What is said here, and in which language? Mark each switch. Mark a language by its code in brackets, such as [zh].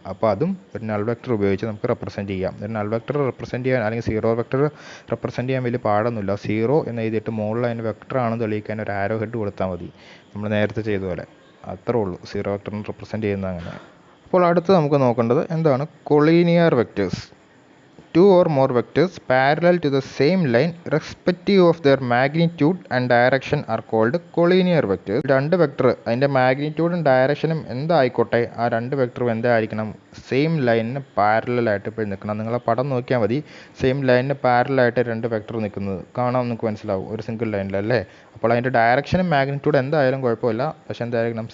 [ml] അപ്പോൾ അതും ഒരു നൾ വെക്റ്റർ ഉപയോഗിച്ച് നമുക്ക് റെപ്രസെൻറ്റ് ചെയ്യാം. ഒരു നൾ വെക്റ്റർ റെപ്രസെൻറ്റ് ചെയ്യാൻ അല്ലെങ്കിൽ സീറോ വെക്റ്റർ റെപ്രസെൻറ്റ് ചെയ്യാൻ വലിയ പാടൊന്നുമില്ല. 0 എന്ന് എഴുതിയിട്ട് മുകളിൽ അതിൻ്റെ വെക്റ്റർ ആണെന്ന് തെളിയിക്കാൻ ഒരു ആരോ ഹെഡ് കൊടുത്താൽ മതി, നമ്മൾ നേരത്തെ ചെയ്ത പോലെ. അത്രേ ഉള്ളൂ സീറോ വെക്റ്ററിനെ റെപ്രസെൻറ്റ് ചെയ്യുന്നത് അങ്ങനെ. അപ്പോൾ അടുത്ത് നമുക്ക് നോക്കേണ്ടത് എന്താണ് collinear vectors. [en] 2 or more vectors parallel to the same line respective of their magnitude and direction are called collinear vectors. [ml] 2 vector അതിൻ്റെ മാഗ്നിറ്റ്യൂഡും ഡയറക്ഷനും എന്തായിക്കോട്ടെ, ആ 2 വെക്റ്ററും എന്തായിരിക്കണം? സെയിം ലൈനിന് പാരലായിട്ട് ഇപ്പോൾ നിൽക്കണം. നിങ്ങളെ പടം നോക്കിയാൽ മതി, സെയിം ലൈനിന് പാരലായിട്ട് 2 വെക്റ്റർ നിൽക്കുന്നത് കാണാൻ നിങ്ങൾക്ക് മനസ്സിലാവും, ഒരു സിംഗിൾ ലൈനിലല്ലേ. അപ്പോൾ അതിൻ്റെ ഡയറക്ഷനും മാഗ്നിറ്റ്യൂഡ് എന്തായാലും കുഴപ്പമില്ല, പക്ഷേ എന്തായിരിക്കണം?